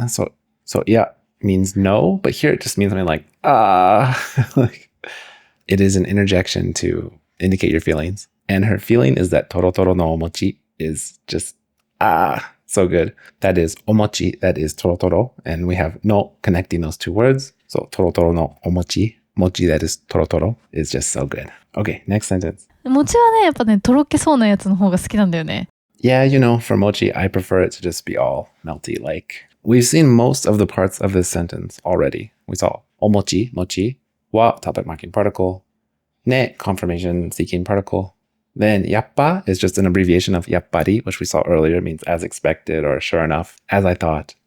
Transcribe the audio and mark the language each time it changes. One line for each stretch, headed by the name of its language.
English: So yeah means no, but here it just means something like, like, it is an interjection to indicate your feelings. And her feeling is that torotoro no omochi is just, so good. That is omochi, that is torotoro. And we have no connecting those two words. So torotoro no omochi, mochi that is torotoro is just so good. Okay, next sentence.
Japanese: 餅はね、やっぱね、とろけそうなやつの方が好きなんだよね。
English: Yeah, you know, for mochi, I prefer it to just be all melty. Like, we've seen most of the parts of this sentence already. We saw omochi, mochi, wa, topic marking particle, ne, confirmation seeking particle. Then yappa is just an abbreviation of yappari, which we saw earlier, means as expected or sure enough, as I thought.